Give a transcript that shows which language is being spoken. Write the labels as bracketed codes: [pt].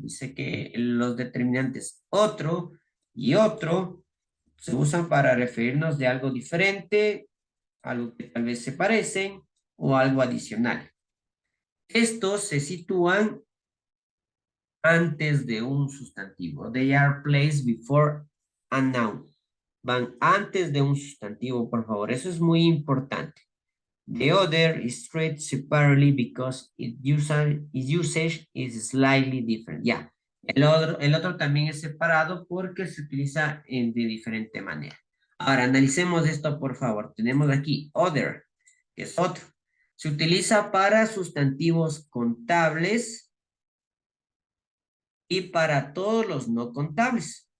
[es] Dice que los determinantes otro y otro se usan para referirnos de algo diferente, algo que tal vez se parecen o algo adicional. Estos se sitúan antes de un sustantivo. [en] They are placed before a noun. [es] Van antes de un sustantivo, por favor. Eso es muy importante. [en] The other is treated separately because its usage is slightly different. [es] Ya. El otro también es separado porque se utiliza de diferente manera. Ahora, analicemos esto, por favor. Tenemos aquí other, que es otro. Se utiliza para sustantivos contables y para todos los no contables.